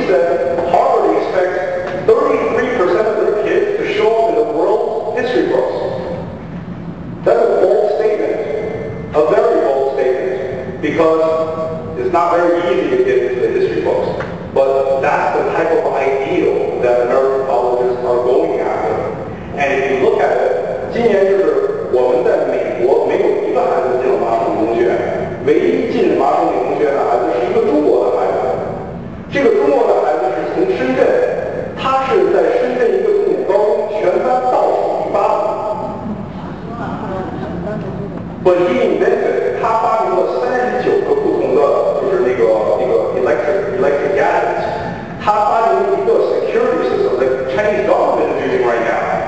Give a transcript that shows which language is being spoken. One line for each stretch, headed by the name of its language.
English: He said Harvard expects 33% of their kids to show up in the world's history books. That's a bold statement, a very bold statement, because it's not very easy to get into the history books. But that's the type of ideal that American colleges are going after. And if you look at it,
Chinese: 今年就是我们在美国没有一个孩子进了麻省理工学院，唯一进麻省理工学院的孩子是一个中国的孩子。这个中国的孩子是从深圳，他是在深圳一个重点高中全班倒数第8名。
English: But he invented，
Chinese: 他发明了39个不同的，就是那个
English: electric gadgets。
Chinese: 他发明了一个
English: security system that Chinese government is using right now.